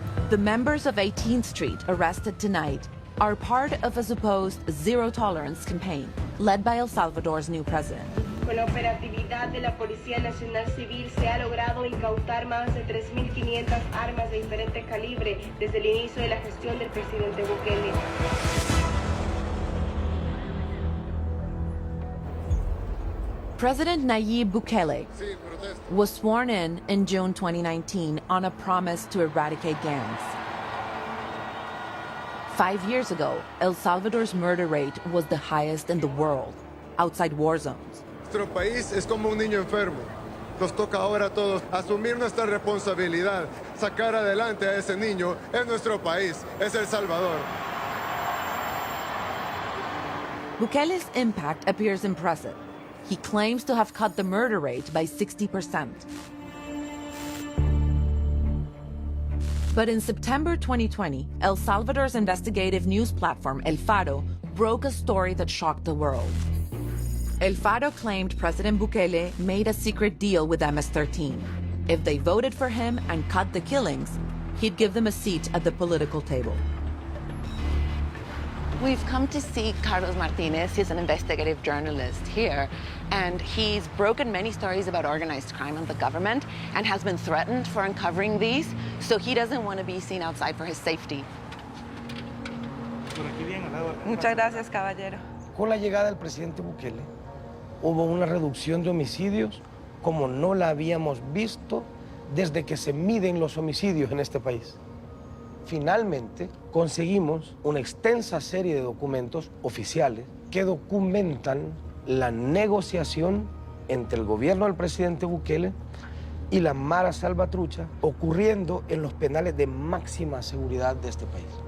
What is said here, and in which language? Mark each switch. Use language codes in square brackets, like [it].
[en] The members of 18th Street arrested tonight are part of a supposed zero-tolerance campaign led by El Salvador's new president. [es] Con la operatividad unidad de la Policía Nacional Civil se ha logrado incautar más de 3.500 armas de diferente calibre desde el inicio de la gestión del presidente Bukele. [en] President Nayib Bukele was sworn in June 2019 on a promise to eradicate gangs. 5 years ago, El Salvador's murder rate was the highest in the world, outside war zones. [es] Nuestro país es como un niño enfermo. Nos toca ahora a todos asumir nuestra responsabilidad, sacar adelante a ese niño. Es nuestro país, es El Salvador. [en] Bukele's impact appears impressive. He claims to have cut the murder rate by 60%. But in September 2020, El Salvador's investigative news platform, El Faro, broke a story that shocked the world. El Faro claimed President Bukele made a secret deal with MS-13. If they voted for him and cut the killings, he'd give them a seat at the political table. We've come to see Carlos Martinez. He's an investigative journalist here, and he's broken many stories about organized crime and the government and has been threatened for uncovering these, so he doesn't want to be seen outside for his safety. [es] Muchas gracias, caballero. Con la llegada del presidente Bukele, hubo una reducción de homicidios como no la habíamos visto desde que se miden los homicidios en este país. Finalmente, conseguimos una extensa serie de documentos oficiales que documentan la negociación entre el gobierno del presidente Bukele y la Mara Salvatrucha ocurriendo en los penales de máxima seguridad de este país